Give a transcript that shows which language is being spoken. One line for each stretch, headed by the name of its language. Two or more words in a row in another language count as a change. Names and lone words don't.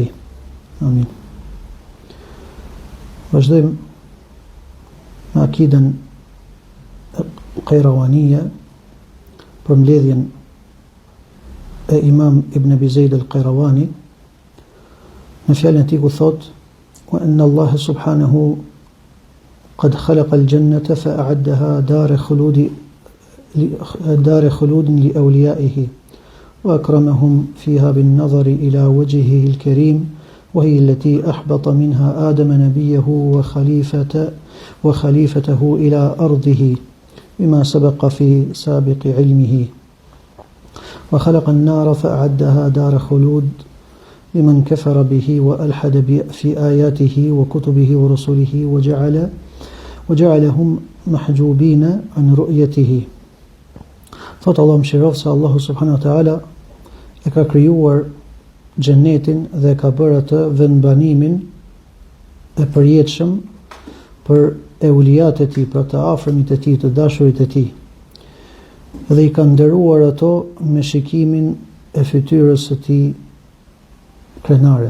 Albanian: Amin. Vazhdojmë me akiden Qayrawaniye për mbledhjen e Imam Ibn Abi Zaid al-Qayrawani në fjalën e tij ku thot:
Arabic: "وإن الله سبحانه قد خلق الجنة فأعدها دار خلود لأوليائه وأكرمهم فيها بالنظر إلى وجهه الكريم وهي التي أهبط منها آدم نبيه وخليفته إلى أرضه بما سبق في سابق علمه وخلق النار فأعدها دار خلود لمن كفر به وألحد في آياته وكتبه ورسله وجعلهم محجوبين عن رؤيته."
Albanian: Thot Allah mëshiroft se Allahu
Arabic: سبحانه وتعالى
Albanian: e ka krijuar xhenetin dhe ka bërë atë vendbanimin e përjetshëm për euliat e Tij, për të afërmit e Tij, të dashurit e Tij, dhe i ka nderuar ato me shikimin e fytyrës së Tij krenare.